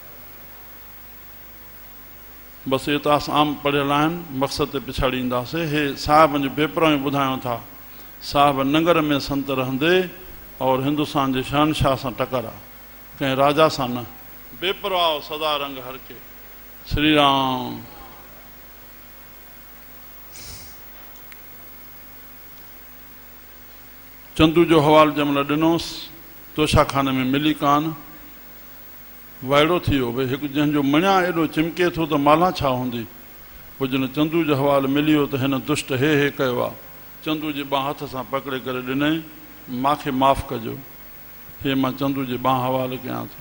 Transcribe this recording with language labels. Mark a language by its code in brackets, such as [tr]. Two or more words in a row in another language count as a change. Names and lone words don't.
[sd] बसि इतिहास आम पढ़ियल आहिनि, मक़सद ते पिछाड़ी ईंदासीं। हे साहिबनि जो बेपरो ई ॿुधायूं था। साहिब नंगर में संत रहंदे और हिंदुस्तान जे शहनशाह सां टकर आहे, कंहिं राजा सां न। बेपरवाह सदा रंग हर के। श्री राम। चंदू जो हवालो जंहिंमहिल ॾिनोसि, तोशाखाने में मिली कान। वाइड़ो थी वियो भई, हिकु जंहिंजो मणिया एॾो चिमके थो त माला छा हूंदी। पुजन चंदू जो हवालो मिली वियो त हिन दुष्ट हे कयो आहे। चंदू जी बांह हथ सां पकिड़े करे ॾिनई, मूंखे माफ़ु कजो, हे मां चंदू जी बांह हवाले कयां थो।